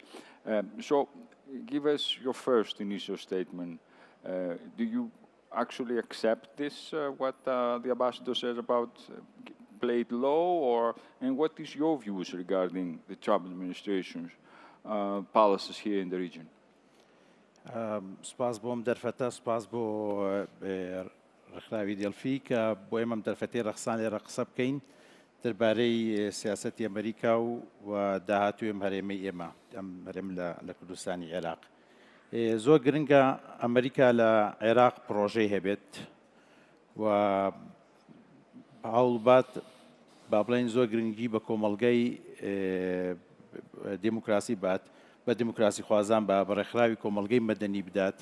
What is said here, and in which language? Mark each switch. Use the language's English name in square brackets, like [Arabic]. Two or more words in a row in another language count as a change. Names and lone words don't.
[English] So give us your first initial statement. Do you actually accept this, what the ambassador says about play it low, and what is your views regarding the Trump administration's policies here in the region? [Central Kurdish] سپاس بۆم دەرفەتە، سپاس بۆ ڕێکخراوی دێڵفی کە بۆ ئێمەم دەرفەتەی ڕەخسان لێرە قسە بکەین دەربارەی سیاسەتی ئەمریکا و داهاتووی ئەم هەرێمەی ئێمە ئەم هەرێم لە کوردستانی عێراق. زۆر گرنگە ئەمریکا لە عێراق پرۆژەی هەبێت و هەوڵبات با بڵێن زۆر گرنگی بە کۆمەڵگەی دیموکراسی بات، بە دیموکراسی خوازان بە ڕێکخراوی کۆمەڵگەی مەدەنی بدات.